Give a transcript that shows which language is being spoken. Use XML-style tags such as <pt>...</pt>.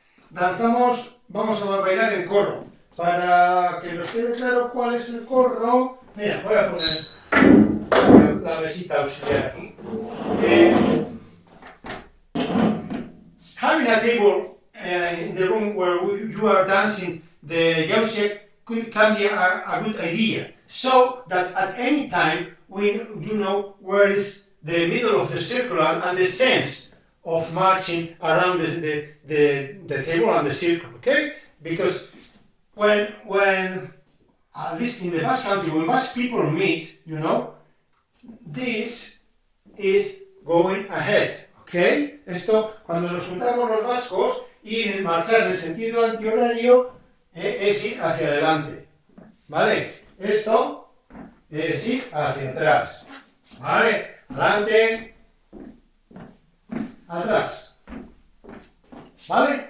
<es>Danzamos, vamos a bailar en corro. Para que nos quede claro cuál es el corro, mira, voy a poner la mesita auxiliar aquí.</es> <en>Having a table in the room where you are dancing the Jausek can be a good idea, so that at any time you know where is the middle of the circle and the sense of marching around the table and the circle, okay? Because when at least in the Basque country, when Basque people meet, you know, this is going ahead, okay?</en> <es>Esto, cuando nos juntamos los vascos y marchar en el sentido antihorario es ir hacia adelante, ¿vale? Esto es ir hacia atrás, ¿vale? Adelante, atrás, ¿vale?</es>